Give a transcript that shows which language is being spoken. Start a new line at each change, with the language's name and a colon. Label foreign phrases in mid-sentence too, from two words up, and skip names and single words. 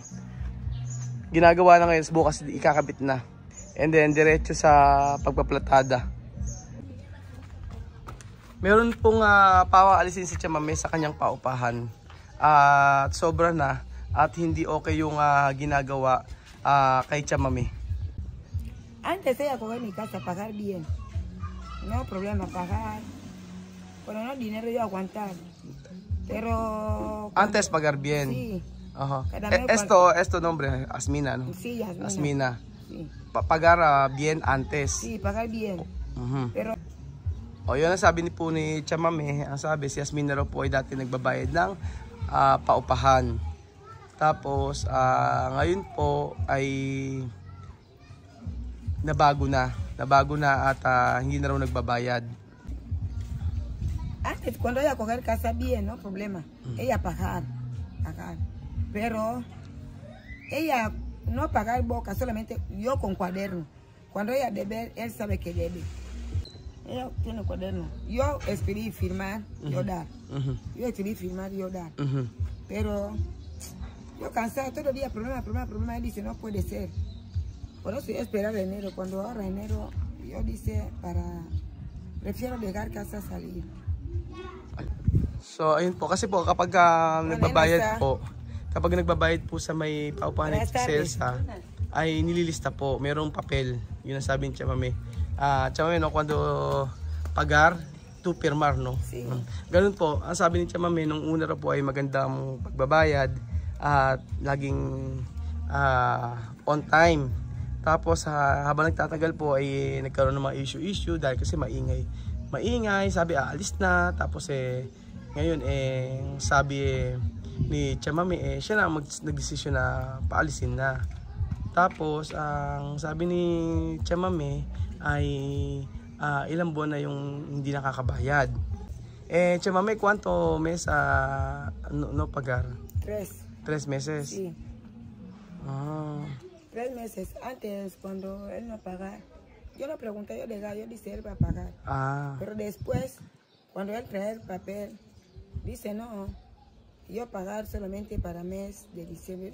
Filipino: Ginagawa na ngayon. Bukas ikakabit na.
English: And then,
Filipino: diretso sa pagpaplatada. Meron pong pawaalisin si Chamame sa kanyang paupahan. At sobra na. At hindi okay yung ginagawa kay Chamame.
Spanish: Antes ella coger mi casa, pagar bien. No problema pagar. Pero no dinero yo aguantar. Pero antes pagar bien. Sí. Ajá. Esto nombre Asmina, ¿no? Sí, Asmina. Sí. Pagar bien antes. Sí, pagar bien. Pero
Filipino: yun ang sabi po ni Chamame. Ang sabi si Asmina raw po ay dati nagbabayad ng paupahan. Tapos ngayon po ay nabago na at hindi na raw nagbabayad.
Spanish: Antes, cuando ella coger casa bien, no problema. Ella pagar. Pero ella no pagar boca, solamente yo con cuaderno. Cuando ella debe, él sabe que debe. Ella tiene cuaderno. Yo escribí firmar, yo dar. Yo escribí firmar, yo dar. Pero yo cansado todo el día, problema. Él dice, no puede ser. Por eso yo esperar enero. Cuando ahora enero, yo dice, prefiero dejar casa salir.
Filipino: So, ayun po. Kasi po, kapag nagbabayad po sa may paupahan ni Celsa, ay nililista po. Merong papel. Yun ang sabi ni Chamame. Chamame,
Spanish: no, cuando pagar, to firmar, no? Sí.
Filipino: Ganun po. Ang sabi ni Chamame, nung una raw po ay magandang pagbabayad at laging
English: on time.
Filipino: Tapos habang nagtatagal po ay nagkaroon ng mga issue dahil kasi maingay maingay, sabi aalis na. Tapos ngayon sabi ni Tia Mami siya na nagdesisyon na paalisin na. Tapos ang sabi ni Tia Mami ay ilang buwan na yung hindi nakakabayad. Tia Mami,
Spanish: ¿cuánto mes no pagar? 3 meses. Sí. 3 meses. Antes, cuando él no paga, yo le pregunté, yo dice él va a pagar. Pero después, cuando él trae el papel, dice no, yo pagar solamente para mes de diciembre.